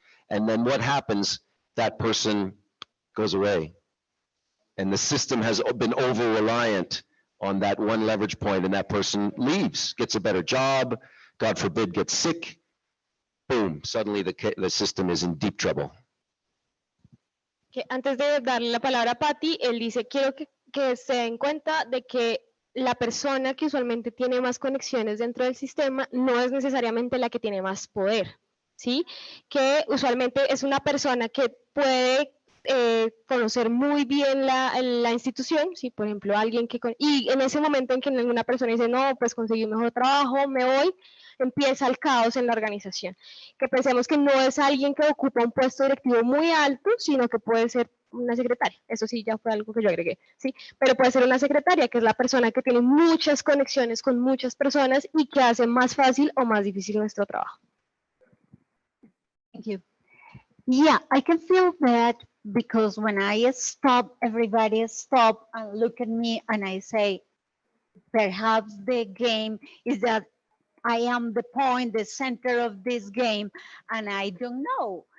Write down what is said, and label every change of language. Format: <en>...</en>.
<en>And then what happens? That person goes away. And the system has been over-reliant on that one leverage point, and that person leaves, gets a better job, God forbid, gets sick, boom, suddenly the system is in deep trouble.</en> <es>Que antes de darle la palabra a Patty, él dice, quiero que se den cuenta de que la persona que usualmente tiene más conexiones dentro del sistema no es necesariamente la que tiene más poder, ¿sí? Que usualmente es una persona que puede conocer muy bien la institución, ¿sí? Por ejemplo, alguien que... Y en ese momento en que ninguna persona dice, no, pues conseguí un mejor trabajo, me voy, empieza el caos en la organización. Que pensemos que no es alguien que ocupa un puesto directivo muy alto, sino que puede ser una secretaria. Eso sí, ya fue algo que yo agregué, ¿sí? Pero puede ser una secretaria, que es la persona que tiene muchas conexiones con muchas personas y que hace más fácil o más difícil nuestro trabajo.</es> <en>Thank you. Yeah, I can feel that because when I stop, everybody stop and look at me and I say, perhaps the game is that I am the point, the center of this game, and I don't know.</en>